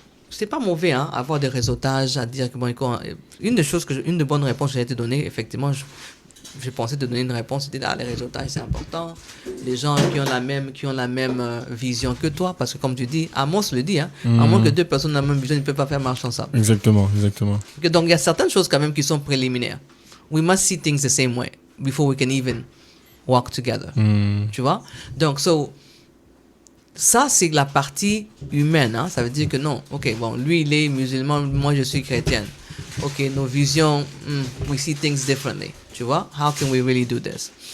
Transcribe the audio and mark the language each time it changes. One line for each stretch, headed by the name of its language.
French: C'est pas mauvais, hein, avoir des réseautages, à dire que bon, une des bonnes réponses que j'ai été donnée, effectivement, j'ai pensé te donner une réponse, c'était les réseautages, c'est important. Les gens qui ont la même vision que toi, parce que comme tu dis, Amos le dit, hein, à moins que deux personnes ont la même vision, ils ne peuvent pas faire marche ensemble. Exactement. Donc il y a certaines choses quand même qui sont préliminaires.
English: We must see things the same way before we can even walk together.
French: Tu vois? Donc, ça, c'est la partie humaine. Hein? Ça veut dire que non, ok, bon, lui, il est musulman, moi, je suis chrétienne. Ok, nos visions,
English: we see things differently.
French: Tu vois?
English: How can we really do this?